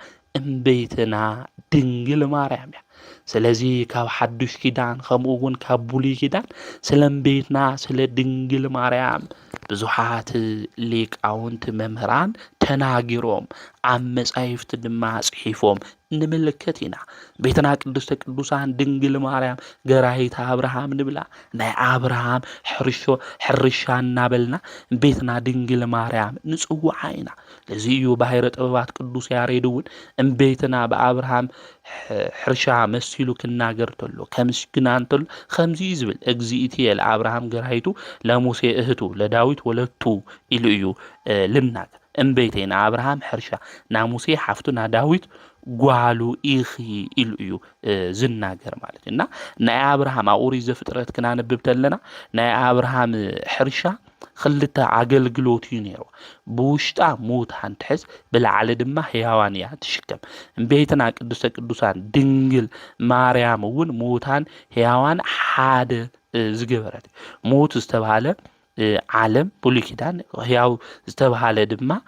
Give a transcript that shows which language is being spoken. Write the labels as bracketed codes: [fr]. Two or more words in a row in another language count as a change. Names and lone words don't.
[ti] እምቤትና ድንግል ማርያም እያ። ስለዚህ ካብ ሓድሽ ኪዳን ከምኡውን ካብ ብሉይ ኪዳን ስለ እምቤትና ስለ ድንግል ማርያም ብዙሓት ሊቃውንቲ መምህራን ተናጊሮም ኣብ መጻሕፍቲ ድማ ጽሒፎም ንምልከት ኢና። ቤትና ቅድስተ ቅዱሳን ድንግል ማርያም ገራሂት አብርሃም ንብላ ናይ አብርሃም ሕርሻ እናበልና ቤትና ድንግል ማርያም ንጽውዓ ኢና። ለዚ እዩ ባሕረ ጥበባት ቅዱስ ያሬድ እውን እምቤትና በአብርሃም ሕርሻ መሲሉ ክናገር ተሎ ከምስግና እንተሎ ከምዚ ዝብል [gez] እግዚእትየ ለአብርሃም ገራሂቱ ለሙሴ እህቱ ለዳዊት ወለቱ [ti] ኢሉ እዩ ልናገር እምቤቴና አብርሃም ሕርሻ ና ሙሴ ሓፍቱ ና ዳዊት ጓሉ ኢኺ ኢሉ እዩ ዝናገር ማለት እና ናይ አብርሃም ኦሪት ዘፍጥረት ክናነብብ ተለና ናይ አብርሃም ሕርሻ ክልተ አገልግሎት እዩ ነይሩ። ብውሽጣ ሙታን ትሕዝ ብላዕሊ ድማ ሕያዋን እያ ትሽከም። እምቤትና ቅድስተ ቅዱሳን ድንግል ማርያም እውን ሙታን ሕያዋን ሓደ ዝገበረት ሞት ዝተባሃለ ዓለም ብሉይ ኪዳን ሕያው ዝተባሃለ ድማ